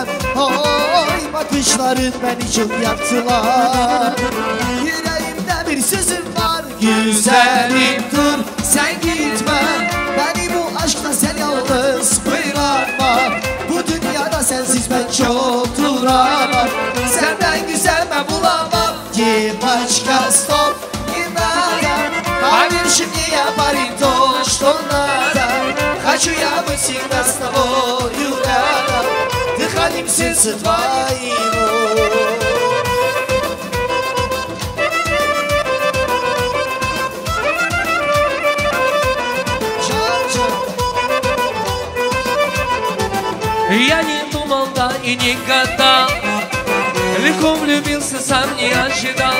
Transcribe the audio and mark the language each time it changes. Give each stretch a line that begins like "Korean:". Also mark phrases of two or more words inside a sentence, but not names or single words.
Turkish: Oy, bakışların beni çok yaktılar. Yüreğimde bir sözüm var. Güzelim dur, sen gitme. Beni bu aşkta sen yalnız bırakma. Bu dünyada sensiz ben çok duramam. Senden güzel ben bulamam.
Russian: Девочка, стоп, не надо, поверь мне, я парень то, что надо. Хочу я быть всегда с тобою рядом, дыханием сердца твоего. Я не думал, да и не гадал, легко влюбился, сам не ожидал.